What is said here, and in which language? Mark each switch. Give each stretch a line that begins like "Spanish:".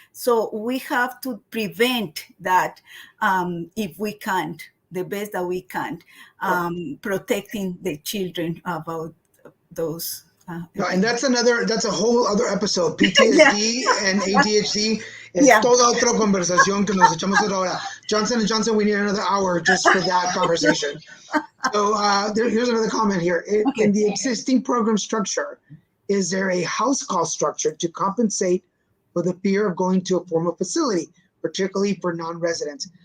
English: So we have to prevent that if we can't, the best that we can, protecting the children about those. No, and that's a whole other episode. PTSD and ADHD
Spanish: Es
English: Yeah.
Spanish: toda otra conversación que nos echamos otra hora.
English: Johnson & Johnson, we need another hour just for that conversation. So here's another comment here. Okay. In the existing program structure, is there a house call structure to compensate for the fear of going to a formal facility, particularly for non-residents?